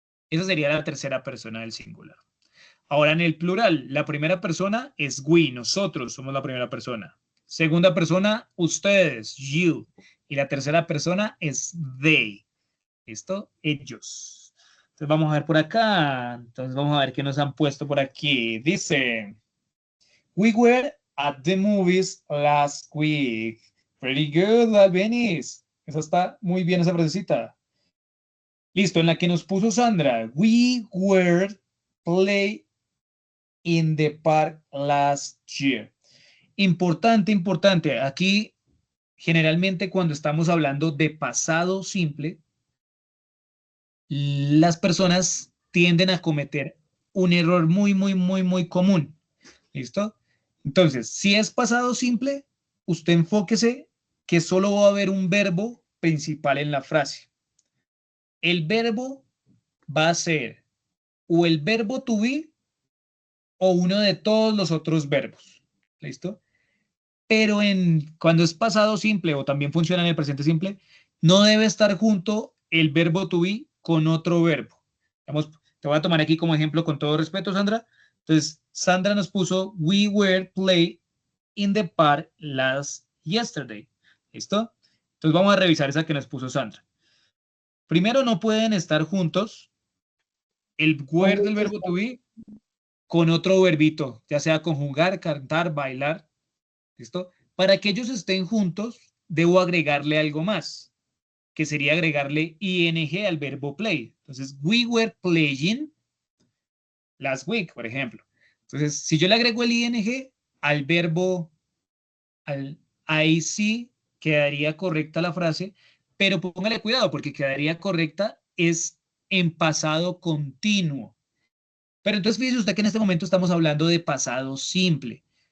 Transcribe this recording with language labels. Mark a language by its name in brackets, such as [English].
[Spanish] Esa sería la tercera persona del singular. Ahora en el plural, la primera persona es we, nosotros somos la primera persona. Segunda persona, ustedes, you. Y la tercera persona es they. ¿Listo? Ellos. Entonces vamos a ver por acá. Entonces vamos a ver qué nos han puesto por aquí. Dice, [English] we were at the movies last week. Pretty good, Albeniz. [Spanish] Esa está muy bien, esa frasecita. Listo, en la que nos puso Sandra. [English] We were play in the park last year. [Spanish] Importante. Aquí, generalmente, cuando estamos hablando de pasado simple, las personas tienden a cometer un error muy común. ¿Listo? Entonces, si es pasado simple, usted enfóquese que solo va a haber un verbo principal en la frase. El verbo va a ser o el verbo to be o uno de todos los otros verbos. ¿Listo? Pero cuando es pasado simple o también funciona en el presente simple, no debe estar junto el verbo to be con otro verbo. Te voy a tomar aquí como ejemplo con todo respeto, Sandra. Entonces, Sandra nos puso, [English] we were play in the park last yesterday. [Spanish] ¿Listo? Entonces vamos a revisar esa que nos puso Sandra. Primero, no pueden estar juntos el were del verbo to be con otro verbito, ya sea conjugar, cantar, bailar. ¿Listo? Para que ellos estén juntos, debo agregarle algo más, que sería agregarle ing al verbo play. Entonces, [English] we were playing last week, [Spanish] por ejemplo. Entonces, si yo le agrego el ing al verbo, ahí sí quedaría correcta la frase, pero póngale cuidado porque quedaría correcta es en pasado continuo. Pero entonces fíjese usted que en este momento estamos hablando de pasado simple.